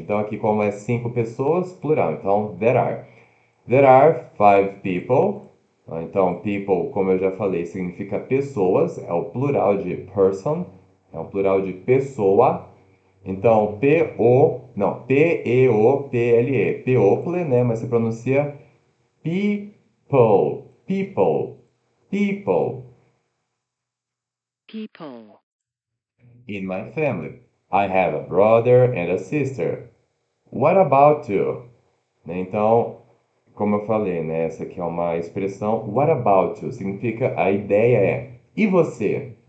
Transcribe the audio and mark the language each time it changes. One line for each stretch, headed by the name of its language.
Portuguese: Então, aqui, como é cinco pessoas, plural. Então,
English: there are. There are five people.
Portuguese: Então, people, como eu já falei, significa pessoas, é o plural de person, é o plural de pessoa. Então, P-O, não, P-E-O-P-L-E, people, né? Mas se pronuncia people, people, people.
English: People. In my family, I have a brother and a sister. What about you?
Portuguese: Né, então, como eu falei, né, essa aqui é uma expressão
English: what about you?
Portuguese: Significa a ideia é e você?